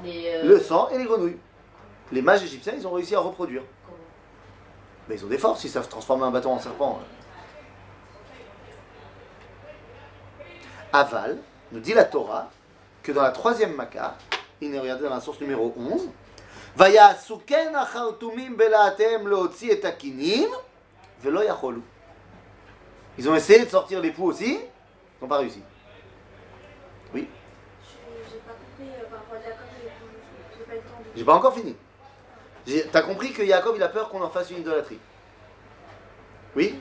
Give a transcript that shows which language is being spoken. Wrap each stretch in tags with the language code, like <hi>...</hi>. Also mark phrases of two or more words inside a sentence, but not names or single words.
<fr>Le sang et les grenouilles. Les mages égyptiens, ils ont réussi à reproduire. Comment? Mais ils ont des forces, ils savent transformer un bâton en serpent. Aval, nous dit la Torah, que dans la 3e Maca, il est regardé dans la source numéro 11,</fr> <he>ויעשו כן החרטומים בלהטיהם להוציא את הכינים ולא יכולו.</he> <fr>Ils ont essayé de sortir les poux aussi, ils n'ont pas réussi. Oui? J'ai pas compris par rapport à Jacob, j'ai pas eu le temps de... J'ai pas encore fini. T'as compris que Yaakov il a peur qu'on en fasse une idolâtrie? Oui?</fr>